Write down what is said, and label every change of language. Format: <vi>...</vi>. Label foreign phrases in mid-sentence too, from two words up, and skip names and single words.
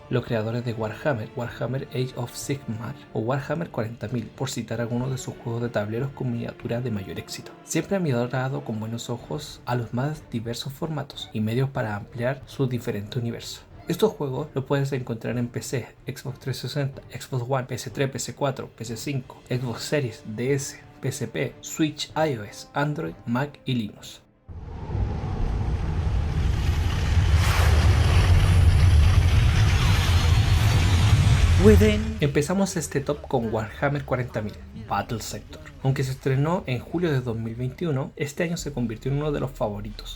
<es>Los creadores de Warhammer, Warhammer Age of Sigmar o Warhammer 40.000, por citar algunos de sus juegos de tableros con miniaturas de mayor éxito, siempre han mirado con buenos ojos a los más diversos formatos y medios para ampliar su diferente universo. Estos juegos los puedes encontrar en PC, Xbox 360, Xbox One, PS3, PS4, PS5, Xbox Series, DS, PSP, Switch, iOS, Android, Mac y Linux. Empezamos este top con Warhammer 40.000, Battle Sector. Aunque se estrenó en julio de 2021, este año se convirtió en uno de los favoritos.</es>